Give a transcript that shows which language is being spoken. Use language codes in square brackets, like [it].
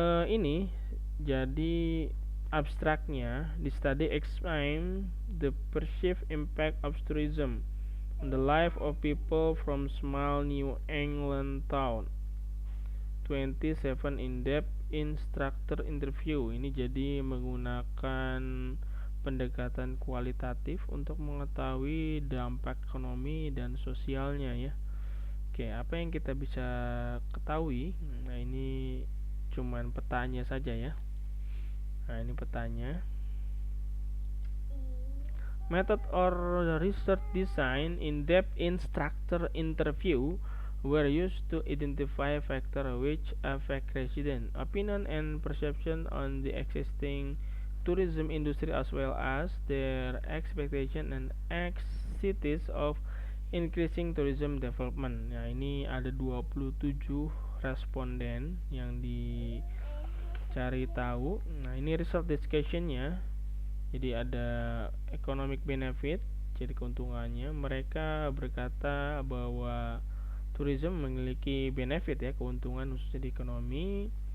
[id] Ini jadi abstraknya, [en] di study examine the perceived impact of tourism on the life of people from small New England town. 27 in-depth instructor interview. [id] Ini jadi menggunakan pendekatan kualitatif untuk mengetahui dampak ekonomi dan sosialnya ya. Oke, apa yang kita bisa ketahui? Nah, ini cuman petanya saja ya. Nah, ini petanya. [en] Method or research design in-depth instructor interview were used to identify factors which affect resident opinion and perception on the existing tourism industry as well as their expectation and anxieties of increasing tourism development. [id] Nah, ini ada 27 responden yang dicari tahu. Nah, ini result discussionnya. Jadi ada economic benefit, jadi keuntungannya. Mereka berkata bahwa tourism memiliki benefit ya, keuntungan khususnya di ekonomi.